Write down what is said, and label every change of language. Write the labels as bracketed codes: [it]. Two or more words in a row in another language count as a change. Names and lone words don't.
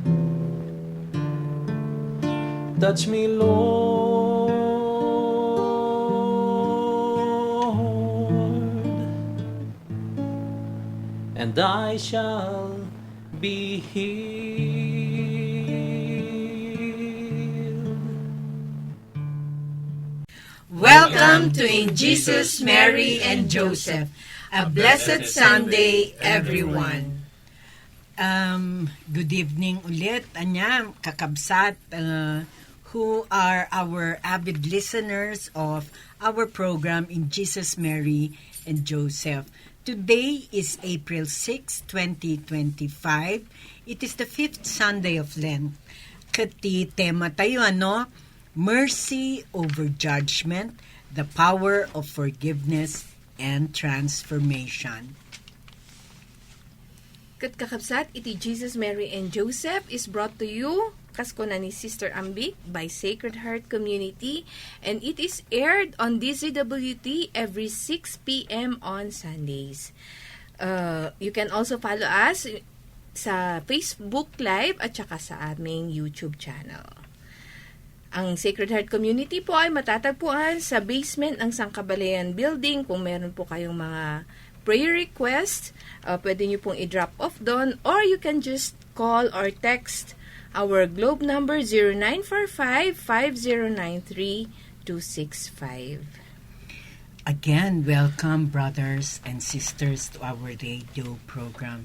[en] Touch me, Lord, and I shall be healed. Welcome to In Jesus, Mary, and Joseph. A blessed Sunday, everyone. Good evening ulit, kakabsat, who are our avid listeners of our program In Jesus, Mary, and Joseph. Today is April 6, 2025. It is the 5th Sunday of Lent. [ilo] Kati tema tayo, [en] Mercy over judgment, the power of forgiveness and transformation. [ilo] Kat kakabsat, iti [en] Jesus, Mary, and Joseph is brought to you [ilo] kasko na ni [en] Sister Ambi by Sacred Heart Community, and it is aired on DZWT every 6 p.m. on Sundays. You can also follow us [tl] sa Facebook Live at saka sa aming YouTube channel. Ang Sacred Heart Community po ay matatagpuan sa basement ng Sangkabalayan Building. Kung meron po kayong mga [en] prayer request, [tl] pwede nyo pong i-drop off doon, [en] or you can just call or text our globe number 0945-5093-265. Again, welcome brothers and sisters to our radio program.